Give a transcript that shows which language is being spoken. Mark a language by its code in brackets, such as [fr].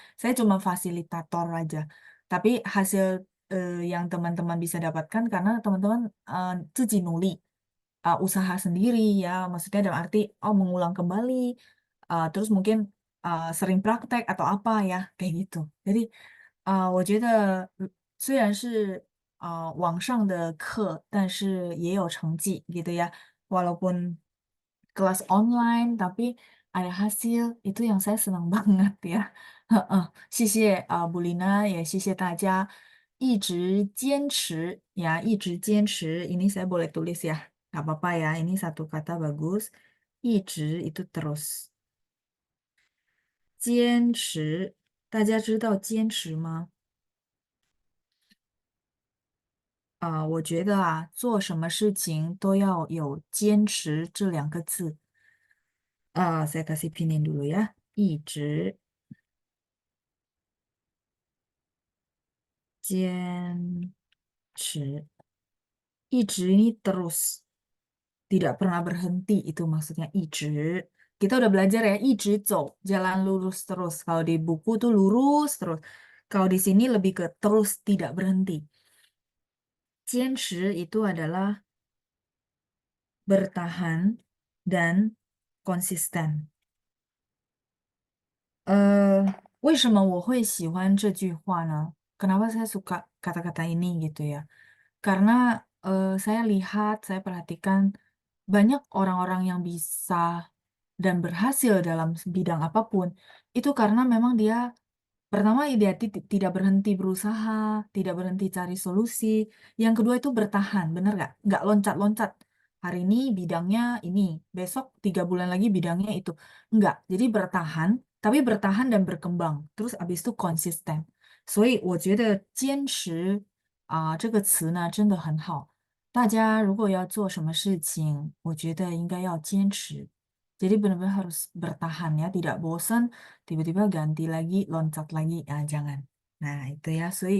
[id] Saya cuma fasilitator aja. Tapi hasil yang teman-teman bisa dapatkan karena teman-teman [zh] 自己努力 [id] usaha sendiri ya, maksudnya dalam arti oh mengulang kembali, terus mungkin sering praktek atau apa ya kayak gitu. Jadi [zh] 我觉得虽然是网上的课，但是也有成绩 [id] gitu ya. Walaupun kelas online tapi ada hasil itu yang saya senang banget ya. [zh] 谢谢布丽娜，也谢谢大家一直坚持ya, 一直坚持. [id] Ini saya boleh tulis ya, nggak apa-apa ya. Ini satu kata bagus. 一直 itu terus. [zh] 坚持，大家知道坚持吗？我觉得做什么事情都要有坚持这两个字。 [id] saya kasih pinin dulu ya. [zh] 一直坚持， [id] 一直 ini terus, tidak pernah berhenti itu maksudnya 一直. Kita udah belajar ya, 一直走, jalan lurus terus. Kalau di buku tuh lurus terus. Kalau di sini lebih ke terus tidak berhenti. 坚持 itu adalah bertahan dan konsisten. [zh] 为什么我会喜欢这句话呢? [id] Kenapa saya suka kata-kata ini gitu ya? Karena saya lihat, saya perhatikan banyak orang-orang yang bisa dan berhasil dalam bidang apapun, itu karena memang dia pertama dia tidak berhenti berusaha, tidak berhenti cari solusi. Yang kedua itu bertahan, bener nggak? Nggak loncat-loncat. Hari ini bidangnya ini, besok 3 bulan lagi bidangnya itu. Nggak, jadi bertahan, tapi bertahan dan berkembang. Terus abis itu konsisten. [zh] 所以我觉得"坚持"这个词呢真的很好。大家如果要做什么事情，我觉得应该要坚持。 [id] jadi benar-benar harus bertahan ya, tidak bosan, tiba-tiba ganti lagi, loncat lagi, jangan. Nah, itu ya.